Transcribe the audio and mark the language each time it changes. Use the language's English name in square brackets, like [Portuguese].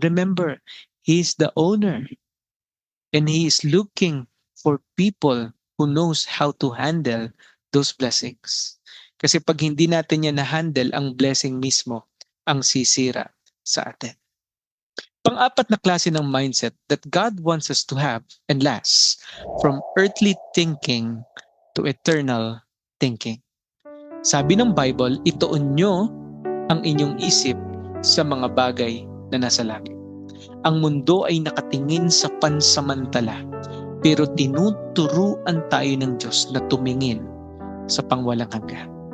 [English] Remember, He is the owner. And He is looking for people who knows how to handle those blessings. [Filipino] Kasi pag hindi natin yan na-handle, ang blessing mismo ang sisira sa atin. Pang-apat na klase ng [English] mindset that God wants us to have and last, from earthly thinking to eternal thinking. [Filipino] Sabi ng Bible, ituon nyo ang inyong isip sa mga bagay na nasa langit. Ang mundo ay nakatingin sa pansamantala, pero tinuturuan tayo ng Diyos na tumingin sa pangwalang hanggan.